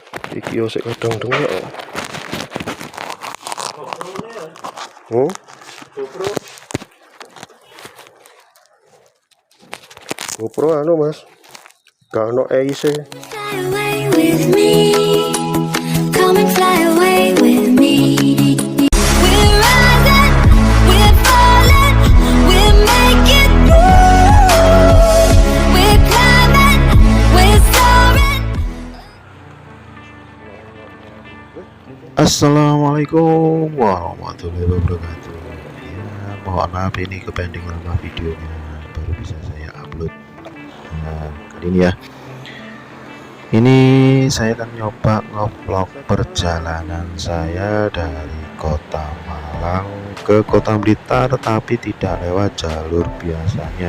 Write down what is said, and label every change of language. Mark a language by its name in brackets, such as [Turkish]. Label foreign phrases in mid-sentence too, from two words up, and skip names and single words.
[Javanese] Iki yo sik kadang dengok. Oh, GoPro anu Mas. Gak ono EIC. [English] Fly away with me. Come and fly away with me. We're rising, we're falling, we're making through. We're climbing, we're soaring. [Arabic] السلام عليكم ورحمة الله وبركاته. [Indonesian] Ya, mohon maaf ini kepending lama videonya baru bisa saya upload. Nah, kali ini ya. Ini saya akan nyoba ngevlog perjalanan saya dari kota Malang ke kota Blitar, tapi tidak lewat jalur biasanya.